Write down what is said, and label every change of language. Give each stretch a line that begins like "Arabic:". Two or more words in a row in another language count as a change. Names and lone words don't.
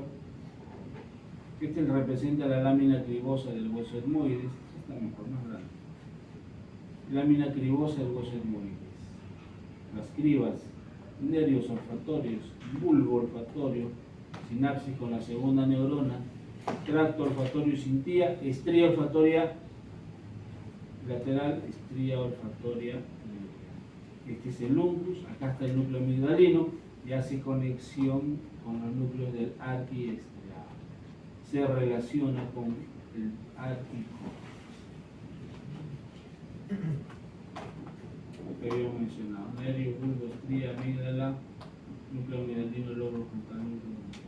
Spanish: Este representa la lámina cribosa del hueso etmoides. Esta mejor, más grande. Lámina cribosa del hueso etmoides. Las cribas, nervios olfatorios, bulbo olfatorio, sinapsis con la segunda neurona, tracto olfatorio y cintía, estría olfatoria lateral, estría olfatoria. Este es el uncus, acá está el núcleo amigdalino y hace conexión con los núcleos del arquiestriado. Se relaciona con el arquicórtex. Que habíamos mencionado, nervio, bulbo, estría, amígdala, núcleo amigdalino, lóbulo frontal, núcleo.